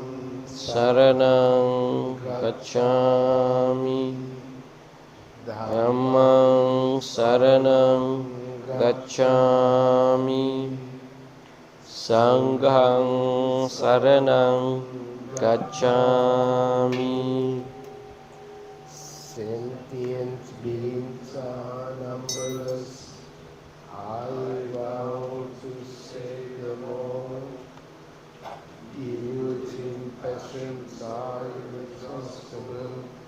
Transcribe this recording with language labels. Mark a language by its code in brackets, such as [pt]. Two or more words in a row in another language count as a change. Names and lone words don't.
[pi] Saranam gacchami, Dhammam saranam gacchami, Sangham saranam gacchami. [en] Sentient beings are numberless. I vow to save them all. Huge impassions are inexhaustible.